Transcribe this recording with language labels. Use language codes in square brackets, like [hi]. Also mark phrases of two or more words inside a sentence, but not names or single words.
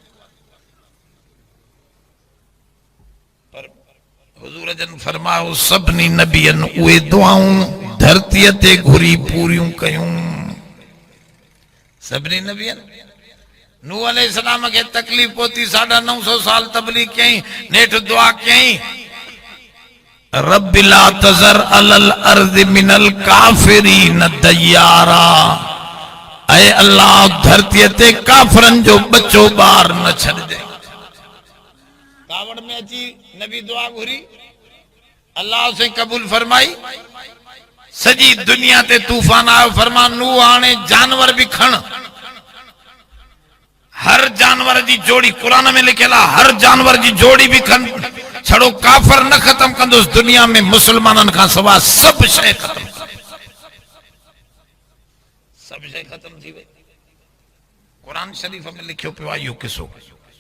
[sd] पर हुज़ूर जन फरमायो सभिनी नबियनि उहे दुआऊं धरतीअ ते घुरी पूरियूं कयूं सभिनी नबियनि नूह अलैहिस्सलाम खे तकलीफ़ पहुती 950 साल तबलीग कई नेठ दुआ कई [ar] رب لا تذر على الأرض من الكافرين ديارا [sd] ऐ अल्लाह धरती ते काफरन जो बच्चो बार न छड़ दे कावड़ में अची नबी दुआ घुरी अल्लाह से कबूल फरमाई सजी दुनिया ते तूफान आयो फरमा नूह हाणे जानवर भी खण हर जानवर जी जोड़ी कुरान में लिखियल आहे हर जानवर जी जोड़ी भी खण छड़ो काफर न खत्म कंदुसि दुनिया में मुसलमाननि खां सवाइ सभु शइ खत्म सभु शइ खत्म थी वई कुरान शरीफ़ में लिखियो पियो आहे इहो किसो